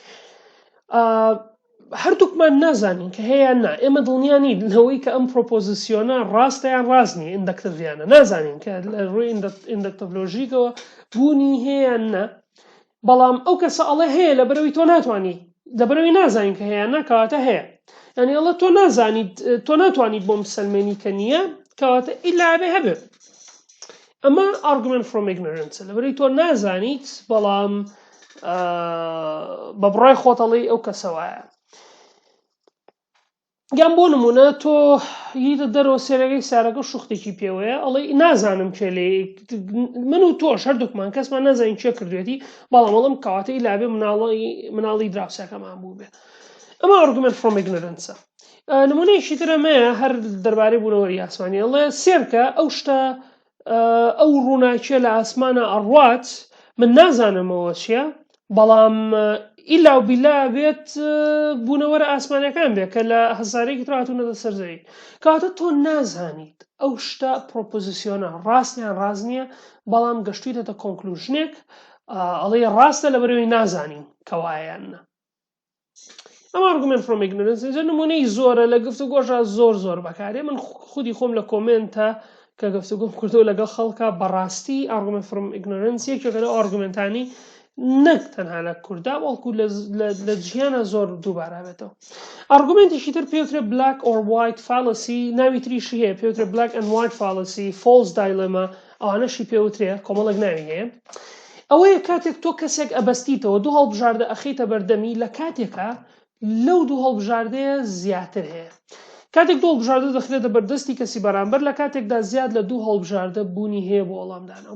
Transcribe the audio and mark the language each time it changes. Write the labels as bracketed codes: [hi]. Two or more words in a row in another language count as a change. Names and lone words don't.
[ckb] هەردووکمان نازانین کە هەیە نا ئێمە دڵنیانی لەوەی کە ئەم پرۆپۆزیسیۆنە ڕاستیان ڕاستنی ئیندەکتڤیانە نازانین کە لە ڕووی ئیندەکتڤلۆژیکەوە بوونی هەیە نا بەڵام ئەو کەسە ئەڵێ هەیە لەبەرەوەی تۆ ناتوانانی لەبەرەوەی نازانین کە هەیە نا کەواتە هەیە یعنی ئەڵێ تۆ نازانیت تۆ ناتوانیت بۆ مسلمێنی کە نییە کەواتە ئیلا ئەبێ هەبێت. ئەمە [en] argument from ignorance [ckb] لەبەرەوەی تۆ نازانیت بەڵام بە بڕای خۆتەڵی ئەو کەسەوایە یان بۆ نمونە تۆ یتە دەرەوە سێرەکەی سارەکە شوختێکی پێوەیە ئەڵێ نازانم کێ لێ من و تۆش هەردووکمان کەسمان نازانین چێ کردوێتی بەڵام ئەڵم کەواتە ئیلابێ مناڵی دراوسەکەمان بوو بێت. ئەمە [en] argument from ignorance. [ckb] نمونەیەکی ترەمەیە هەر دەربارەی بوونەوەری ئاسمانی ئەڵێ سێرکە ئەو شتە ئەو ڕووناکیە لە ئاسمانە ئەڕوات من نازانمەوە چییە بەڵام ئیلا و بیلا بێت بوونەوەرە ئاسمانەکان بێت کە لە هەزارێکی ترهاتوونەتە سەر زەوی کەواتە تۆ نازانیت ئەو شتە پرۆپۆزیسیۆنە ڕاستیان ڕاز نییە بەڵام گەشتویتەتە کۆنکلوژنێک ئەڵێ ڕاستە لەبەرەوەی نازانین کەوایان نا. ئەمە [en] argument from ignorance [ckb] نمونەی زۆرە لە گفتوگۆشە زۆر بەکارێ من خودی خۆم لە کۆمنتە کە گفتوگۆم کردو لەگەڵ خەڵکە بەڕاستی [en] argument from ignorance [ckb] یەکێکە لەو ئارگومنتانی نەک تەنها لە کووردا بەڵکو لە جیهانە زۆر دووبارە بێتەوە. ئارگومنتێکی تر پێوترێ [en] black or white fallacy [ckb] ناوی تریشی هەیە پێوترێ [en] black and white fallacy false dilemma [ckb] ئەوانەشی پێوترێ کۆمەڵێک ناوی هەیە. ئەوەیە کاتێک تۆ کەسێک ئەبەستیتەوە دوو هەڵبژاردە ئەخیتە بەردەمی لە کاتێکە لەو دوو هەڵبژاردەیە زیاتر هەیە کاتێک دوو هەڵبژاردە دەخرێتە بەردەستی کەسی بەرامبەر لە کاتێکدا زیاد لە دوو هەڵبژاردە بوونی هەیە بۆ وەڵامدانەوە.